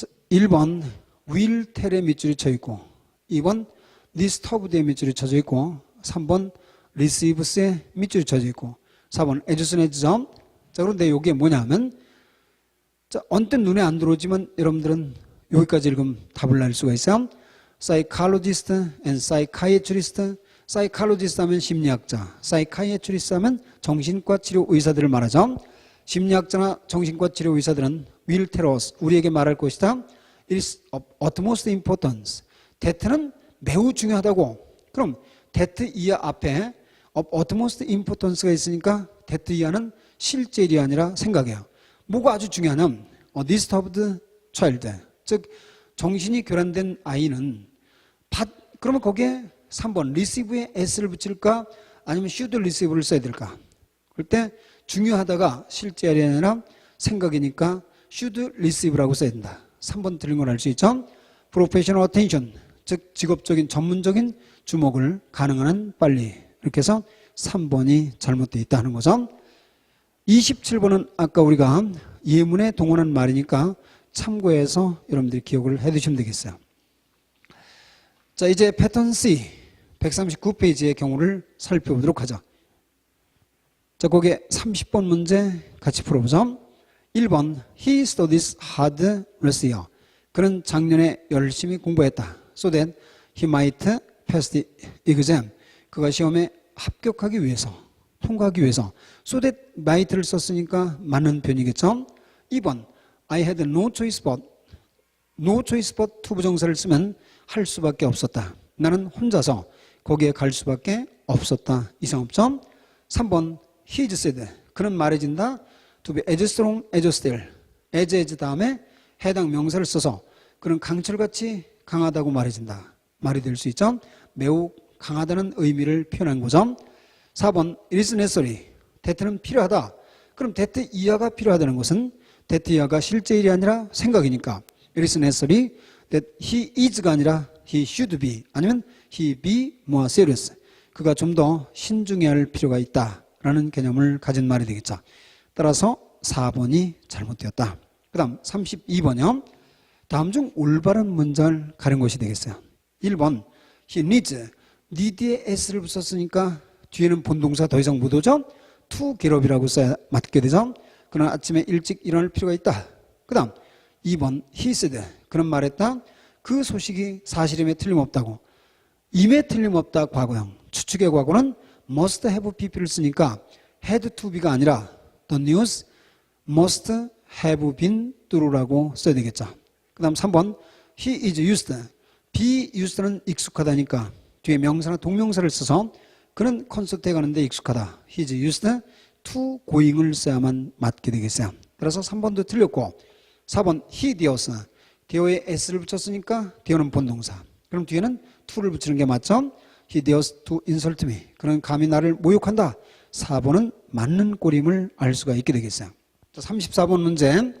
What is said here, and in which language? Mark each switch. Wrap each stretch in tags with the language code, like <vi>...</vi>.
<ko>1번 will tell의 밑줄이 쳐 있고 2번 disturbed의 밑줄이 쳐져 있고 3번 received의 밑줄이 쳐져 있고 4번 as soon as. 자, 그런데 이게 뭐냐면 자, 언뜻 눈에 안 들어오지만 여러분들은 여기까지 읽으면 답을 낼 수가 있어요.</ko> <en>psychologist and psychiatrist.</en> <ko>psychologist 하면 심리학자, psychiatrist 하면 정신과 치료 의사들을 말하죠. 심리학자나 정신과 치료 의사들은</ko> <en>will tell us,</en> <ko>우리에게 말할 것이다.</ko> <en>It is of utmost importance.</en> <ko>that는 매우 중요하다고. 그럼 that 이하 앞에</ko> <en>of utmost importance</en> <ko>가 있으니까 that 이하는 실제 일이 아니라 생각이에요. 뭐가 아주 중요하냐면 disturbed child, 즉 정신이 교란된 아이는 그러면 거기에 3번 receive에 s를 붙일까 아니면 should receive를 써야 될까? 그럴 때 중요하다가 실제이 아니라 생각이니까 should receive라고 써야 된다. 3번 틀린 걸 알 수 있죠?</ko> <en>professional attention,</en> <ko>즉 직업적인 전문적인 주목을 가능한 한 빨리. 이렇게 해서 3번이 잘못되어 있다 하는 거죠. 27번은 아까 우리가 예문에 동원한 말이니까 참고해서 여러분들이 기억을 해 두시면 되겠어요. 자, 이제 패턴 C 139페이지의 경우를 살펴보도록 하죠. 자, 거기에 30번 문제 같이 풀어보죠.</ko> <en>1번 He studies hard last year.</en> <ko>그는 작년에 열심히 공부했다.</ko> <en>So that he might pass the exam.</en> <ko>그가 시험에 합격하기 위해서, 통과하기 위해서. So that might를 썼으니까 맞는 편이겠죠. 2번</ko> <en>I had no choice but</en> <ko>투부정사를 쓰면 할 수밖에 없었다. 나는 혼자서 거기에 갈 수밖에 없었다. 이상 없죠. 3번 he said. 그는 말해진다.</ko> <en>To be as strong as steel.</en> <ko>as 다음에 해당 명사를 써서 그는 강철같이 강하다고 말해진다. 말이 될 수 있죠. 매우 강하다는 의미를 표현한 거죠. 4번</ko> <en>it is necessary.</en> <ko>that는 필요하다. 그럼 that 이하가 필요하다는 것은 that 이하가 실제 일이 아니라 생각이니까</ko> <en>it is necessary that he is</en> <ko>가 아니라 he should be 아니면</ko> <en>he be more serious.</en> <ko>그가 좀 더 신중해야 할 필요가 있다라는 개념을 가진 말이 되겠죠. 따라서 4번이 잘못되었다. 그 다음 32번이요. 다음 중 올바른 문장을 가른 것이 되겠어요. 1번 he needs. need에 s를 붙였으니까 뒤에는 본동사 더 이상 못 오죠. to get up이라고 써야 맞게 되죠. 그는 아침에 일찍 일어날 필요가 있다. 그 다음 2번 he said. 그는 말했다. 그 소식이 사실임에 틀림없다고. 임에 틀림없다 과거형. 추측의 과거는 must have pp를 쓰니까 had to be가 아니라</ko> <en>the news must have been true</en> <ko>라고 써야 되겠죠. 그 다음 3번 he is used. be used는 익숙하다니까 뒤에 명사나 동명사를 써서 그는 콘서트에 가는데 익숙하다.</ko> <en>he is used to going</en> <ko>을 써야만 맞게 되겠어요. 따라서 3번도 틀렸고 4번 he dears. dear에 s를 붙였으니까 dear는 본동사. 그럼 뒤에는 to를 붙이는 게 맞죠?</ko> <en>he dares to insult me.</en> <ko>그는 감히 나를 모욕한다. 4번은 맞는 꼴임을 알 수가 있게 되겠어요. 자, 34번 문제.</ko>